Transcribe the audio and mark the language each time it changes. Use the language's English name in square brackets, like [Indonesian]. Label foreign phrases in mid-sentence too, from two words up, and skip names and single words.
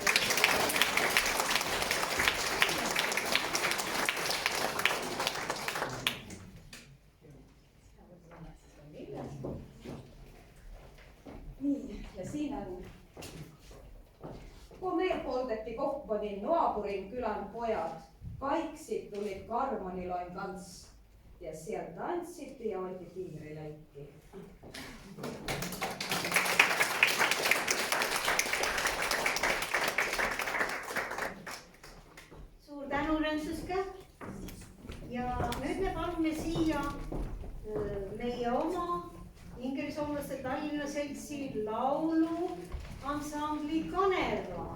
[Finnish] Niin, ja siinä kun me poltettiin kokko, niin naapurin kylän pojat kaikki tuli Karmaniloin kanssa. Ja siellä tanssittiin ja oikein tiirileikkiä. [Estonian] Suur tänu, Rõnsuska. Ja nüüd me palume siia meie oma ingerisoomlaste Tallinna seltsi lauluansambli Kanerva.